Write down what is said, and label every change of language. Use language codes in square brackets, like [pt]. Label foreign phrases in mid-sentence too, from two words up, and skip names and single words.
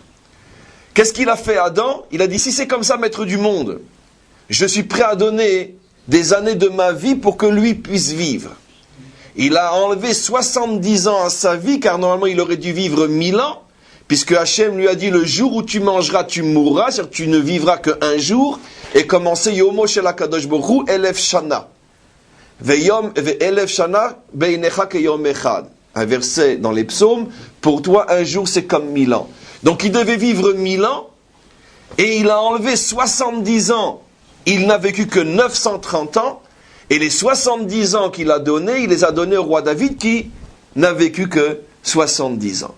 [fr] Qu'est-ce qu'il a fait Adam? Il a dit, si c'est comme ça, maître du monde, je suis prêt à donner des années de ma vie pour que lui puisse vivre. Il a enlevé 70 ans à sa vie, car normalement il aurait dû vivre 1000 ans, puisque Hachem lui a dit, le jour où tu mangeras, tu mourras, c'est-à-dire que tu ne vivras qu'un jour, et commencer [he] יומו של הקדוש ברוך הוא אלף שנה. ויום אלף שנה בעיניך כיום אחד. [fr] Un verset dans les psaumes, pour toi un jour c'est comme 1000 ans. Donc il devait vivre 1000 ans, et il a enlevé 70 ans. Il n'a vécu que 930 ans, et les 70 ans qu'il a donnés, il les a donnés au roi David qui n'a vécu que 70 ans.